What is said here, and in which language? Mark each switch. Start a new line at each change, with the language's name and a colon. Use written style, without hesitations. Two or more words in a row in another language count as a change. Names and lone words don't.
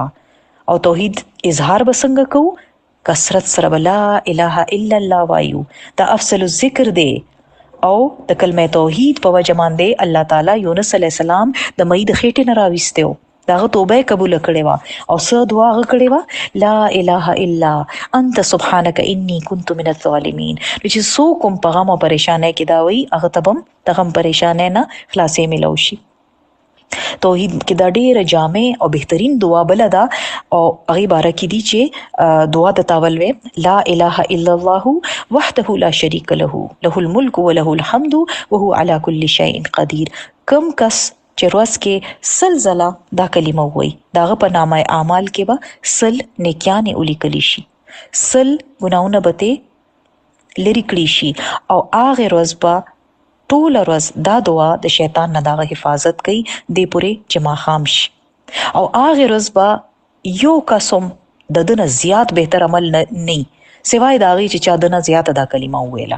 Pashto: او توحید اظهار بسنګ کو کثرت سره
Arabic: لا اله الا الله
Pashto: وایو، دا
Arabic: افضل الذکر
Pashto: دی. او د کلمه توحید په وجه باندې الله تعالی یونس
Arabic: علی السلام
Pashto: د مې د خېټې نه راويستو، داغه توبه قبول کړې وا او څه دعا کړې وا،
Arabic: لا اله الا انت سبحانك اني كنت من الظالمين.
Pashto: چې سو کوم پیغام او پریشانه کې دا وای، هغه تبم تغم پریشانه نه خلاصې ملوشي. توحید کې دا ډیره جامع او بهترین دعا بل ده او هغه باره کې دي چې دعا د تاول وې
Arabic: لا اله الا الله وحده لا شريك له له الملك وله الحمد وهو على كل شيء قدير.
Pashto: کم کس چې روز کې سلزله دا کلمه وای، داغه په نامه اعمال کې به سل نیکیانې ولیکل شي، سل ګناونه به لري کړی شي او هغه ورځ به ټوله ورځ دا دعا د شیطان نه دغه حفاظت کوي دې پورې چې ماښام شي او هغه ورځ به یو قسم د دنه زیات بهتر عمل نه سوای د هغې چې چا دنه زیاته دا کلمه وویله.